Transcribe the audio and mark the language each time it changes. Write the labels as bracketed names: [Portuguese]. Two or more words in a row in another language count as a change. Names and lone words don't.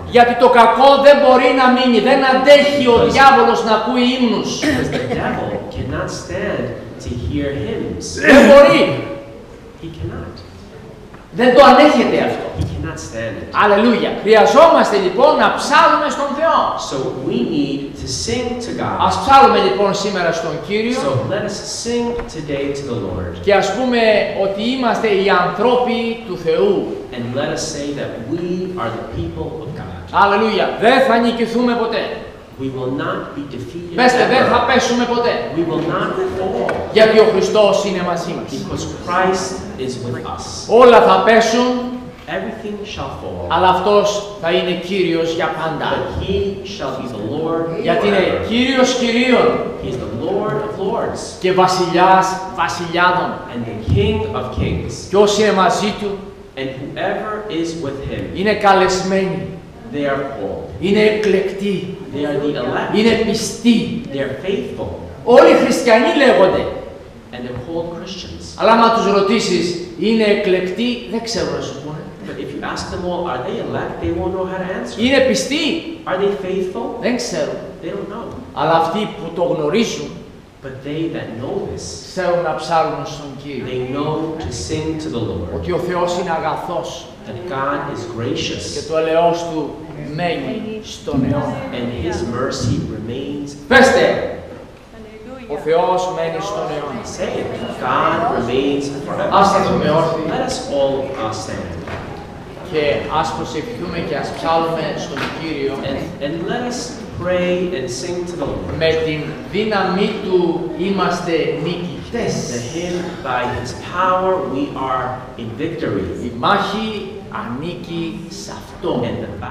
[Greek] Γιατί το κακό δεν μπορεί να μείνει, δεν αντέχει ο διάβολος να ακούει ύμνους. [English] Because the devil cannot stand to hear hymns. [Greek] Δεν μπορεί. [English] He cannot. [Greek] Δεν το ανέχεται αυτό. [English] He cannot stand it. [Greek] Αλληλούια. Χρειαζόμαστε λοιπόν να ψάλουμε στον Θεό. [English] So we need to sing to [Greek] Ας [English] God. [Greek] ψάλουμε λοιπόν σήμερα στον Κύριο [English] So let us sing today to the Lord. [Greek] και ας πούμε ότι είμαστε οι ανθρώποι του Θεού. [English] And let us say that we are the people of God. [Greek] Αλληλούια. Δεν θα νικηθούμε ποτέ. [English] We will not be defeated [Greek] Πέστε, δεν θα [English] ever. [Greek] πέσουμε ποτέ. [English] We will not fall [Greek] Γιατί ο Χριστός είναι μαζί μας. [English] because Christ is with us. [Greek] Όλα θα πέσουν, [English] Everything shall fall, [Greek] αλλά Αυτός θα είναι Κύριος για πάντα. [English] but He shall be the Lord [Greek] Γιατί είναι [English] forever. [Greek] Κύριος Κυρίων [English] He is the Lord of lords [Greek] και Βασιλιάς Βασιλιάδων. [English] and the King of kings. [Greek] Και όσοι είναι μαζί Του [English] And whoever is with Him, [Greek] είναι καλεσμένοι, [English] they are called. [Greek] είναι εκλεκτοί, [English] They are the elect. [Greek] είναι πιστοί. [English] They are faithful. [Greek] Όλοι οι χριστιανοί λέγονται. [English] And they're called Christians. [Greek] Αλλά άμα τους ρωτήσεις, είναι εκλεκτοί, δεν ξέρουν να σου πούνε. [English] But if you ask them all, are they elect? They won't know how to answer. [Greek] Είναι πιστοί, [English] Are they faithful? [Greek] δεν ξέρουν. [English] They don't know. [Greek] Αλλά αυτοί που το γνωρίζουν, [English] But they that know this, [Greek] ξέρουν να ψάλουν στον Κύριο. [English] they know to sing to the Lord. [Greek] Ότι ο Θεός είναι αγαθός [English] That God is [Greek] και [English] gracious [Greek] το ελεός Του μένει στον αιώνα. [English] and His mercy remains. [Greek] Πέστε, ο Θεός μένει στον αιώνα. [English] Say it. God remains forever. [Greek] Ας σταθούμε όρθιοι [English] Let us all stand. [Greek] και ας προσευχηθούμε και ας ψάλουμε στον Κύριο [English] And let us pray and sing to the Lord. [Greek] με την δύναμή Του είμαστε νικητές. [English] The hymn, by His power we are in victory. [Greek] Η μάχη ανήκει σε Αυτόν. [English] And the